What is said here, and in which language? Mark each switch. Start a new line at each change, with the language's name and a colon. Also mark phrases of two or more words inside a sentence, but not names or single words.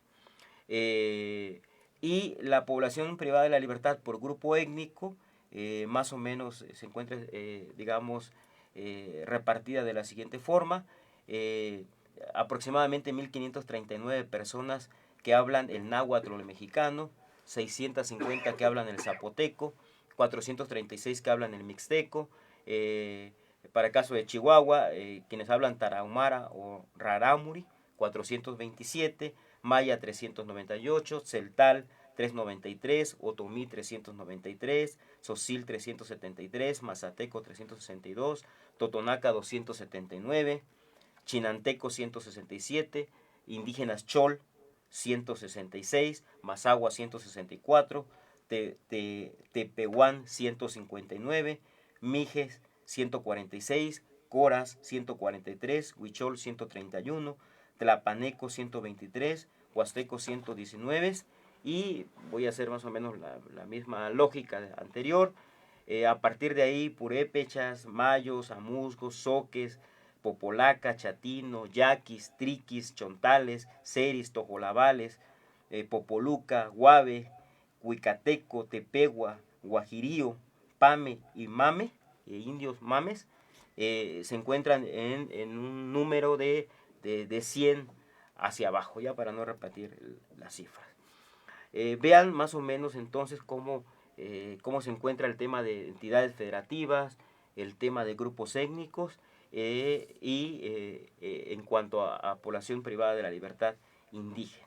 Spanish: Y la población privada de la libertad por grupo étnico más o menos se encuentra, repartida de la siguiente forma. Aproximadamente 1.539 personas que hablan el náhuatl o el mexicano, 650 que hablan el zapoteco, 436 que hablan el mixteco. Para el caso de Chihuahua, quienes hablan tarahumara o rarámuri, 427, maya 398, celtal 393, otomí 393, tzotzil 373, mazateco 362, totonaca 279, chinanteco 167, indígenas chol 166, mazahua 164, tepehuán 159, mijes 146, coras 143, huichol 131, tlapaneco 123, huasteco 119 y voy a hacer más o menos la misma lógica anterior. A partir de ahí, purépechas, mayos, amusgos, soques, popolaca, chatino, yaquis, triquis, chontales, seris, tojolabales, popoluca, guave, huicateco, tepegua, guajirío, pame y mame, indios mames, se encuentran en un número de 100 hacia abajo, ya para no repetir las cifras. Vean más o menos entonces cómo se encuentra el tema de entidades federativas, el tema de grupos étnicos en cuanto a población privada de la libertad indígena.